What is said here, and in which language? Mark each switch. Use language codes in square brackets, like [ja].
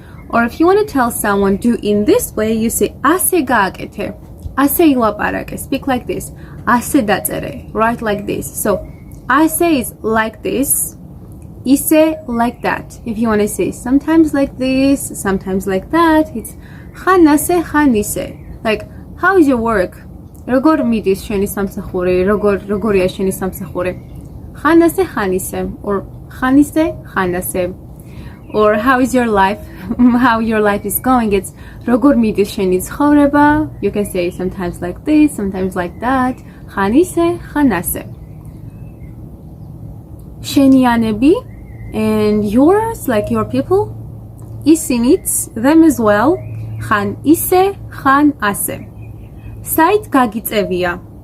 [en] Or if you want to tell someone, do in this way, you say, [ka] ase gaakete, ase ilaparake, [en] speak like this. [ka] Ase datsere, [en] write like this. So, ase is like this, ise like that. If you want to say sometimes like this, sometimes like that, it's [ka] ხან ასე, ხან ისე. [en] Like, how is your work? [ka] როგორ მიდის შენი სამსახური? როგორია შენი სამსახური? ხან ასე, ხან ისე. Or ხან ისე, ხან ასე. [en] Or how is your life? How your life is going? It's [ka] როგორ მიდის შენი ცხოვრება? [en] You can say sometimes like this, sometimes like that. [ka] ხან ისე, ხან ასე. [en] შენიანები and yours, like your people, ისინიც, them as well. [ka] ხან ისე, ხან ასე. Site gagitsevia.